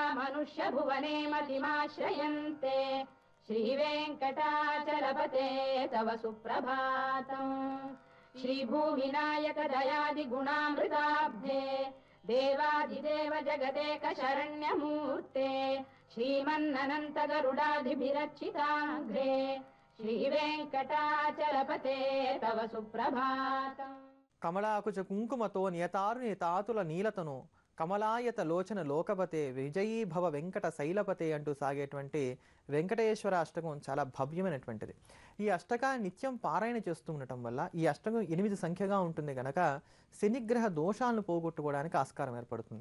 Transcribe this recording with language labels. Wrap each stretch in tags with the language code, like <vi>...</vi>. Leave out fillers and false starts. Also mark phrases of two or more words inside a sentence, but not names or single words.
<sa>मनुष्यभुवने मतिमाश्रयन्ते श्रीवेङ्कटाचलपते तव सुप्रभातम् श्रीभूविनायक दयादिगुणामृताब्धे देवादिदेव जगदेक शरण्यमूर्ते श्रीमन्ननन्त गरुडाधिभिरर्चिताङ्घ्रे श्रीवेङ्कटाचलपते तव सुप्रभातम् కమలాకుచ కుంకుమతో నియతారునితాతుల నీలతను కమలాయత లోచన లోకపతే విజయీ భవ వెంకట శైలపతే</sa> <te>అంటూ సాగేటువంటి వెంకటేశ్వర అష్టకం చాలా భవ్యమైనటువంటిది. ఈ అష్టకాన్ని నిత్యం పారాయణ చేస్తూ ఉండటం వల్ల ఈ అష్టకం 8 సంఖ్యగా ఉంటుంది కనుక శనిగ్రహ దోషాలను పోగొట్టుకోవడానికి ఆస్కారం ఏర్పడుతుంది.</te>